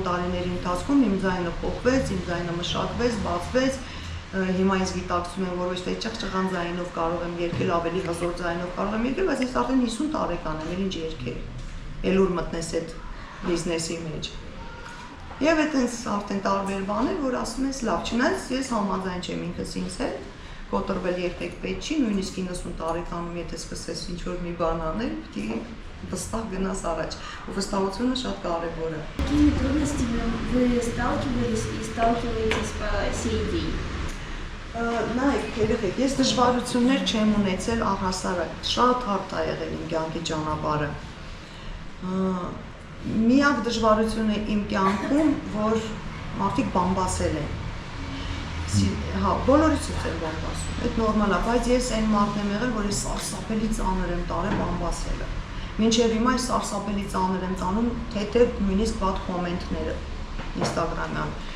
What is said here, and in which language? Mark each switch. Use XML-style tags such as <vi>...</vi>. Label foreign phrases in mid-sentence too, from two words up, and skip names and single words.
<hy>տարիների ընթացքում իմ ձայնը փոխվեց, իմ ձայնը մշակվեց, բացվեց, հիմա ինձ գիտակցում եմ, որ ոչ թե ճղճղան ձայնով կարող եմ երգել, ավելի հզոր ձայնով կարող եմ երգել, բայց ես արդեն 50 տարեկան եմ, ինչ երգել, էլ ուր մտնես այդ բիզնեսի մեջ։ Եվ այդպես արդեն տարբեր բաներ, որ ասում ես լավ, չնայած ես համաձայն չեմ ինքս ինձ հետ, կոտրվել երբեք պետք չի, նույնիսկ 90 տարեկանում, եթե սկսես ինչ-որ մի բան անել, պիտի վստահ գնաս առաջ, ու վստահությունը շատ կարևոր է։</hy> <ru>Какими трудностями вы сталкивались и сталкиваетесь по сей день?</ru> <hy>Նայեք, երեխեք, ես դժվարություններ չեմ ունեցել առհասարակ, շատ հարթ է եղել իմ կյանքի ճանապարհը։ Միակ դժվարությունը իմ կյանքում, որ մարդիկ բամբասել են։ Հա, բոլորիցս են բամբասում, այդ նորմալ է, բայց ես այն մարդն եմ եղել, որ ես սարսափելի ծանր եմ տարել բամբասելը։ Մինչև հիմա ես սարսափելի ծանր եմ տանում, թեթև նույնիսկ վատ կոմենտները Instagram-յան։</hy>